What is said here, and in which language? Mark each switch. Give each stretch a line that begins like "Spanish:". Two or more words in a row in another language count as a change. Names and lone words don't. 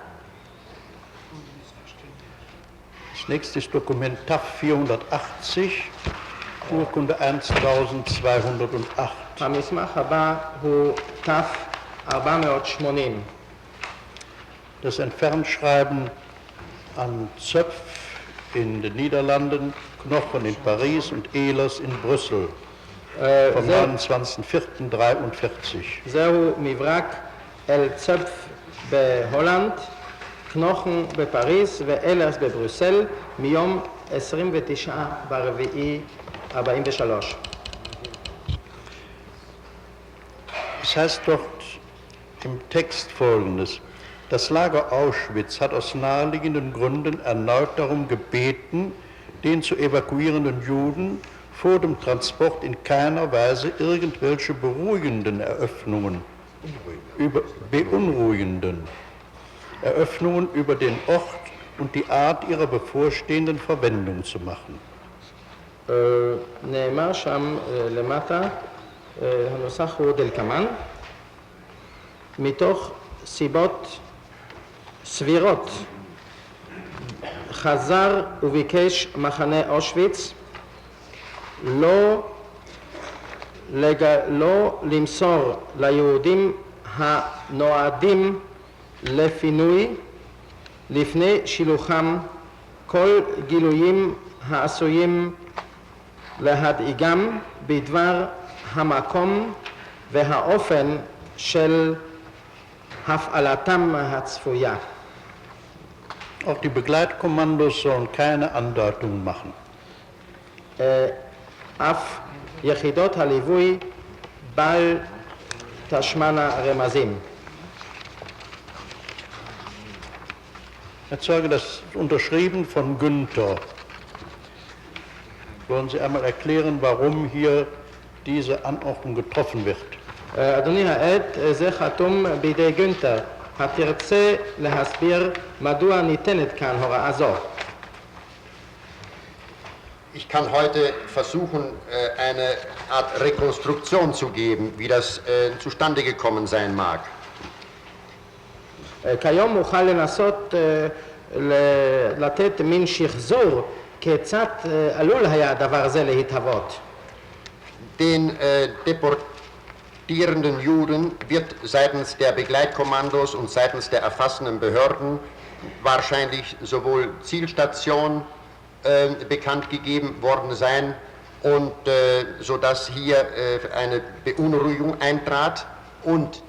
German: Das nächste ist Dokument TAF 480, Urkunde 1208.
Hebrew: המסמך הבא הוא TAF 480.
German: Das Entfernschreiben an Zöpf in den Niederlanden, Knochen in Paris und Ehlers in Brüssel vom 29.04.43.
Hebrew: זהו מברק אל צפ בהולנד, קנוכן בפריז ואלרס בברוסל מיום 29/4/43.
German: Es heißt dort im Text Folgendes: Das Lager Auschwitz hat aus naheliegenden Gründen erneut darum gebeten, den zu evakuierenden Juden vor dem Transport in keiner Weise irgendwelche beruhigenden beunruhigenden Eröffnungen über den Ort und die Art ihrer bevorstehenden Verwendung zu machen.
Hebrew: נאמר שם למטה, הנוסח הוא דלקמן, מתוך סיבות סבירות חזר וביקש מחנה אושוויץ לא למסור ליהודים הנועדים לפינוי לפני שילוחם כל גילויים העשויים להדאיגם בדבר המקום והאופן של הפעלתם הצפויה.
German: Auch die Begleitkommandos sollen keine Andeutungen machen.
Hebrew: אף יחידות הליווי בל תשמענה רמזים.
German: Herr Zeuge, das ist unterschrieben von Günther. Wollen Sie einmal erklären, warum hier diese Anordnung getroffen wird?
Hebrew: אדוני העד, זה חתום בידי גונטר. התרצה להסביר מדוע ניתנת כאן הוראה זו?
German: Ich kann heute versuchen, eine Art Rekonstruktion zu geben, wie das zustande gekommen sein mag.
Hebrew: כיום אוכל לנסות לתת מין שחזור כיצד עלול היה הדבר הזה להתהוות.
German: Den deportierenden Juden wird seitens der Begleitkommandos und seitens der erfassenden Behörden wahrscheinlich sowohl Zielstation bekannt gegeben worden sein und sodass hier eine Beunruhigung eintrat und